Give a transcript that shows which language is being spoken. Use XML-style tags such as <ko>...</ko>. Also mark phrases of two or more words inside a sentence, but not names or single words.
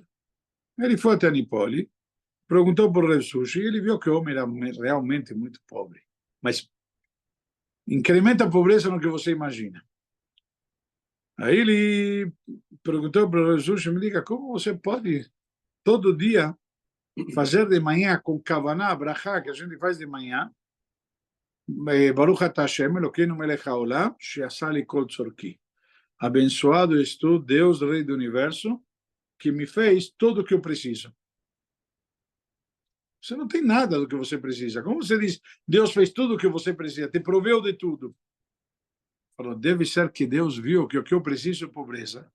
<pt>Ele foi até Nipoli, perguntou por Rav Zushi, e ele viu que o homem era realmente muito pobre. Mas incrementa a pobreza no que você imagina. Aí ele perguntou para o Rav Zushi, me diga, como você pode todo dia fazer de manhã com kavaná, brachá, que a gente faz de manhã,</pt> <he>ברוך אתה השם, אלוקינו מלך העולם, שעשה לי כל צרכי.</he> <pt>Abençoado és tu, Deus, Rei do Universo, que me fez tudo o que eu preciso. Você não tem nada do que você precisa. Como você diz, Deus fez tudo o que você precisa, te proveu de tudo. Falou, deve ser que Deus viu que o que eu preciso é pobreza.</pt>